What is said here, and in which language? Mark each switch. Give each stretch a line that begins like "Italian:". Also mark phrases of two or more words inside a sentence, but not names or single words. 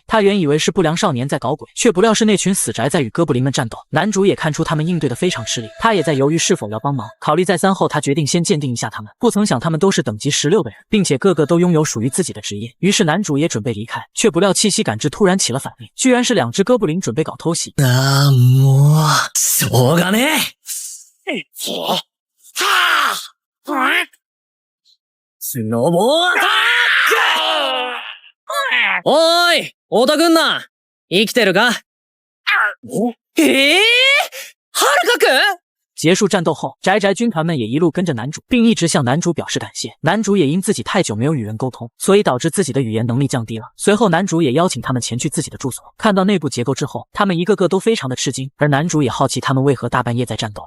Chinese: 他原以为是不良少年在搞鬼，却不料是那群死宅在与哥布林们战斗。男主也看出他们应对的非常吃力，他也在犹豫是否要帮忙。考虑再三后，他决定先鉴定一下他们。不曾想他们都是等级16的人，并且个个都拥有属于自己的职业。于是男主也准备离开，却不料气息感知突然起了反应，居然是2只哥布林准备搞偷袭。
Japanese: もうしょうがねえ。 スノボアタック。おーい、オタくんな。生きてるか？はるかくん？
Chinese: 结束战斗后，宅宅军团们也一路跟着男主，并一直向男主表示感谢。男主也因自己太久没有与人沟通，所以导致自己的语言能力降低了。随后，男主也邀请他们前去自己的住所。看到内部结构之后，他们一个个都非常的吃惊，而男主也好奇他们为何大半夜在战斗。